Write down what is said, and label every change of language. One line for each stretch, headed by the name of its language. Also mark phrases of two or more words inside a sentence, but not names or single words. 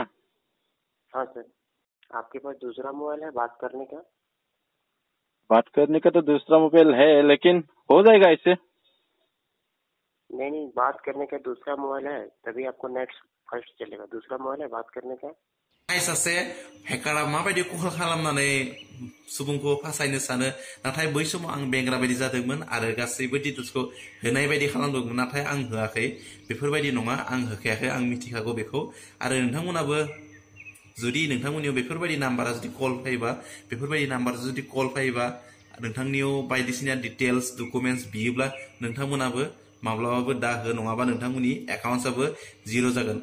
Hindi: हाँ सर, आपके पास दूसरा मोबाइल है बात करने का? बात करने का तो दूसरा मोबाइल है, लेकिन हो जाएगा इससे। नहीं, बात करने का दूसरा मोबाइल है, तभी आपको नेट फर्स्ट चलेगा। दूसरा मोबाइल है बात करने का।
Bodo: सासे हेकारा माबायदि कल खालामनानै सुबुंखौ फासायनो सानो, नाथाय बै समाव आं बेंग्रा बायदि जादोंमोन आरो गासैबो डिटेल्सखौ होनाय बायदि खालामदोंमोन, नाथाय आं होआखै। बेफोरबायदि नङा, आं होखायाखै, आं मिथिखागौ बेखौ। आरो नोंथांमोनाबो जुदि नोंथांमोननियाव बेफोरबायदि नाम्बारा जुदि कल फैयोबा, बेफोरबायदि नाम्बार जुदि कल फैयोबा, नोंथांनियाव बायदिसिना डिटेल्स डकुमेन्ट्स बियोब्ला नोंथांमोनाबो माब्लाबाबो दा हो, नङाबा नोंथांमोननि एकाउन्टसाबो जिर' जागोन।